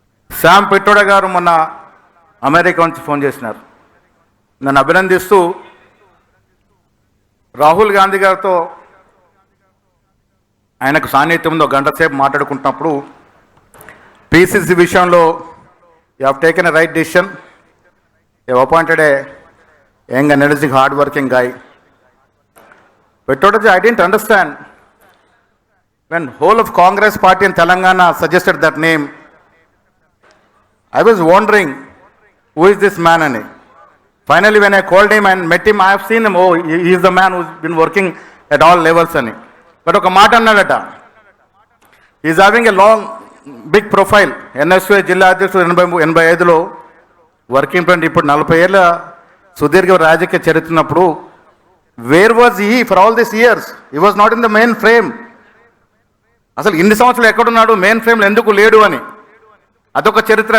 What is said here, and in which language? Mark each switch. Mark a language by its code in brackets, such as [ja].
[te] Sam Pitroda గారు మొన్న America నుంచి ఫోన్ చేసినారు, నన్ను అభినందిస్తూ రాహుల్ గాంధీ గారితో ఆయనకు సాన్నిధ్యంలో 1 గంట సేపు మాట్లాడుకుంటున్నప్పుడు పీసీసీ విషయంలో [en] You have taken a right decision, you appointed a young energetic hard working guy. Petrodaji, I didn't understand when whole of Congress party in Telangana suggested that name. I was wondering who is this man [te] ani. [en] Finally when I called him and met him, I have seen him, oh he is the man who's been working at all levels ani. But [te] oka మాట అన్నాడట, [en] he is having a long big profile. [te] NSU జిల్లా అధ్యక్షుడు 85లో working president, ఇప్పుడు 40 ఏళ్ళ సుదీర్ఘ రాజకీయ చరిత్రనప్పుడు [en] Where was he for all this years? He was not in the main frame. [te] అసలు ఇన్ని సంవత్సరాలు ఎక్కడున్నాడు, మెయిన్ ఫ్రేమ్లో ఎందుకు లేడు అని అదొక చరిత్ర.